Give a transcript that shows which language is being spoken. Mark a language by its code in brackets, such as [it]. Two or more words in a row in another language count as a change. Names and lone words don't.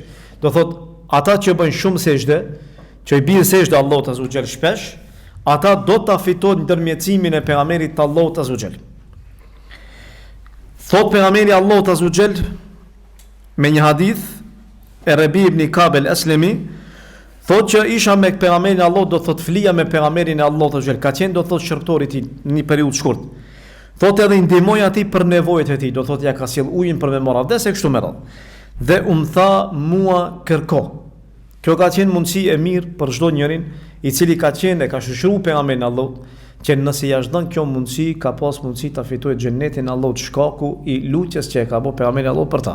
[sq] Do thot ata që bëjnë shumë sejdë, që i bien sejdë Allahut [ar] عز جل [sq] shpesh, ata do ta fitojnë ndërmjetësimin e pejgamberit të Allahut [ar] عز جل. [sq] Thot pejgamberi Allahut [ar] عز جل [sq] me një hadith e Rabi ibn Ka'b al-Aslami, thot që isha me pejgamberin e Allahut, do thot flija me pejgamberin e Allahut [ar] عز جل, [sq] ka qenë do thot shërptori i tij në një periudhë shkurt. Thot edhe i ndihmoj atij për nevojat e tij, do thot ja ka sjell ujin për me marrë abdes e kështu me radhë. Dhe tha mua kërko. Kjo ka qenë mundësi e mirë për çdo njërin i cili ka qenë e ka shoqëruar pejgamberin e Allahut, që nëse ja zhdon kjo mundësi, ka pas mundësi ta fitojë xhenetin e Allahut shkaku i lutjes që e ka bëu pejgamberi i Allahut për ta.